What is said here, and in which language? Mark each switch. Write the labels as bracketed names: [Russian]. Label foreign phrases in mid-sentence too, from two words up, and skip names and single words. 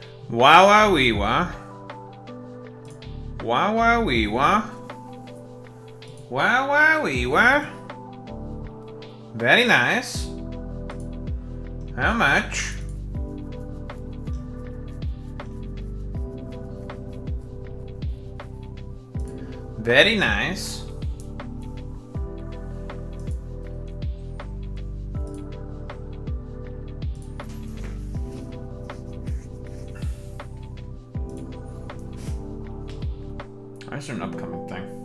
[English] Wah wah wee wah. Wah wah wee wah. Wah wah wee wah. Very nice. How much? Very nice. There's an upcoming thing.